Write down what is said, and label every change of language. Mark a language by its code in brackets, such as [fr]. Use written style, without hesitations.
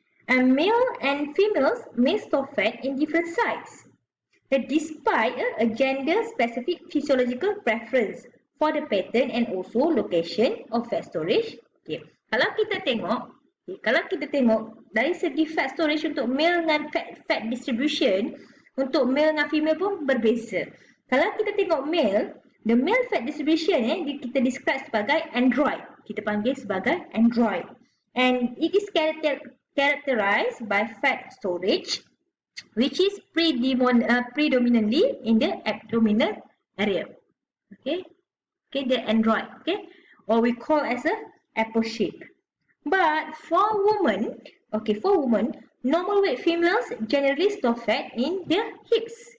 [en] And male and females may store fat in different size, despite a gender-specific physiological preference for the pattern and also location of fat storage. Okay. [ms] Kalau kita tengok dari segi fat storage untuk male dengan fat distribution, untuk male dengan female pun berbeza. Kalau kita tengok [en] male, the male fat distribution [ms] kita [en] describe [ms] sebagai [en] android. [ms] Kita panggil sebagai android. [en] And it is characterized by fat storage which is predominantly in the abdominal area. Okay, the android, or we call as a apple shape. But for women, normal weight females generally store fat in their hips.